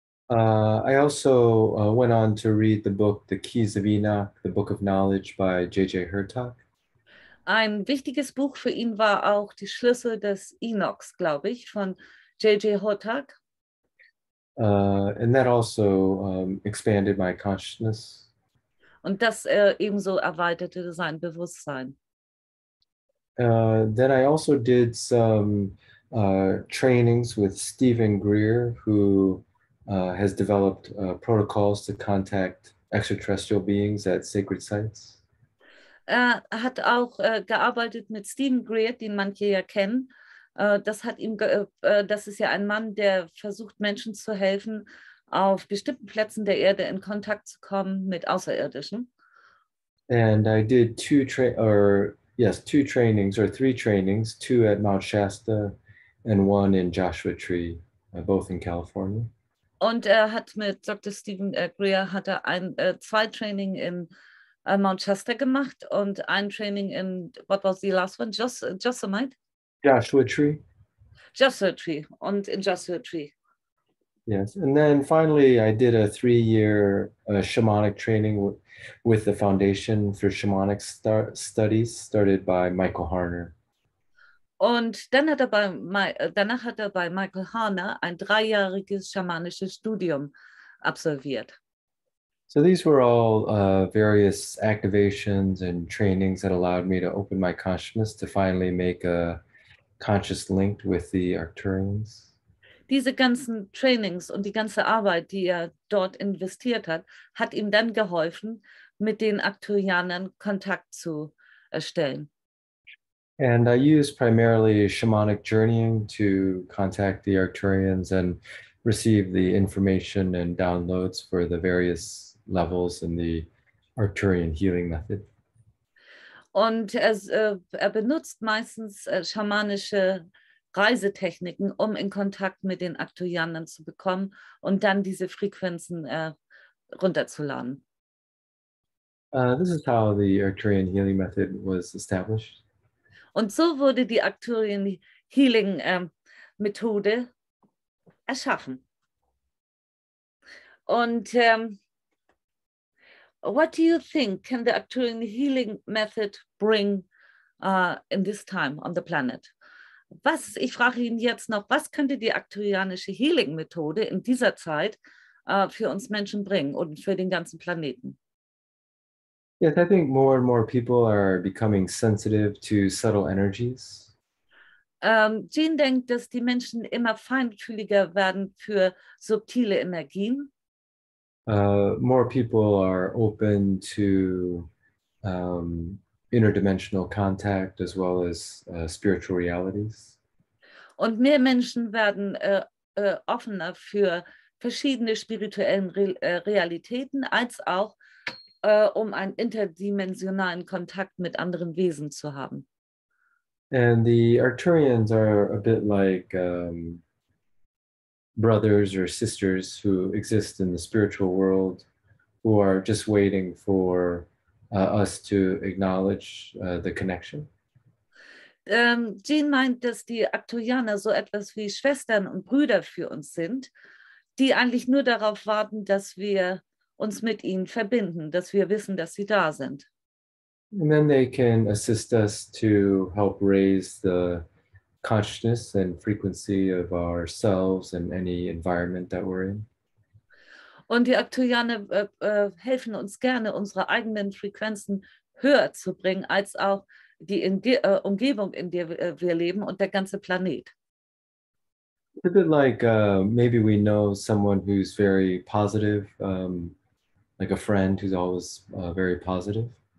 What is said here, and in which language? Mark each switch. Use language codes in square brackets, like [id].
[en] I also went on to read the book, The Keys of Enoch, the Book of Knowledge by J.J. Hertog. [de] Ein wichtiges Buch für ihn war auch Die Schlüssel des Enochs, glaube ich, von J.J. Hertog. [en] And that also expanded my consciousness. [de] Und das ebenso erweiterte sein Bewusstsein. [en] Then I also did some trainings with Stephen Greer, who has developed protocols to contact extraterrestrial beings at sacred sites. [de] Er hat auch gearbeitet mit Stephen Greer, den manche ja kennen. Das ist ja ein Mann, der versucht, Menschen zu helfen, auf bestimmten Plätzen der Erde in Kontakt zu kommen mit Außerirdischen. [en] And I did 3 trainings, 2 at Mount Shasta and 1 in Joshua Tree, both in California. [de] Und er hat mit Dr. Stephen Greer 2 Training in Mount Shasta gemacht und ein Training in, [en] what was the last one? [de] Yosemite? [en] Joshua Tree. [de] Joshua Tree und in Joshua Tree. [en] Yes, and then finally I did a 3-year shamanic training with the Foundation for Shamanic Studies, started by Michael Harner. [de] Und dann danach hat er bei Michael Harner ein 3-jähriges schamanisches Studium absolviert. [en] So these were all various activations and trainings that allowed me to open my consciousness to finally make a conscious link with the Arcturians. [de] Diese ganzen Trainings und die ganze Arbeit, die er dort investiert hat, hat ihm dann geholfen, mit den Arcturianern Kontakt zu erstellen. [en] And I use primarily shamanic journeying to contact the Arcturians and receive the information and downloads for the various levels in the Arcturian Healing method. [de] Und er benutzt meistens schamanische Reisetechniken, um in Kontakt mit den Arcturianern zu bekommen und dann diese Frequenzen runterzuladen. [en] This is how the Arcturian Healing method was established. [de] Und so wurde die Arcturian Healing Methode erschaffen. [en] Und what do you think can the Arcturian Healing method bring in this time on the planet? [de] Ich frage ihn jetzt noch, was könnte die arcturianische Healing-Methode in dieser Zeit für uns Menschen bringen und für den ganzen Planeten? [en] Yes, I think more and more people are becoming sensitive to subtle energies. [de] Jean denkt, dass die Menschen immer feinfühliger werden für subtile Energien. [en] More people are open to interdimensional contact as well as spiritual realities. [de] Und mehr Menschen werden offener für verschiedene spirituellen Realitäten, als auch um einen interdimensionalen Kontakt mit anderen Wesen zu haben. [en] And the Arcturians are a bit like brothers or sisters who exist in the spiritual world, who are just waiting for us to acknowledge the connection. [de] Jean meint, dass die Arcturianer so etwas wie Schwestern und Brüder für uns sind, die eigentlich nur darauf warten, dass wir uns mit ihnen verbinden, dass wir wissen, dass sie da sind. [en] And then they can assist us to help raise the consciousness and frequency of ourselves and any environment that we're in. [de] Und die Arcturianer helfen uns gerne, unsere eigenen Frequenzen höher zu bringen, als auch die Umgebung, in der wir leben und der ganze Planet. [en] It's a bit like maybe we know someone who's very positive, like a friend who's always very positive.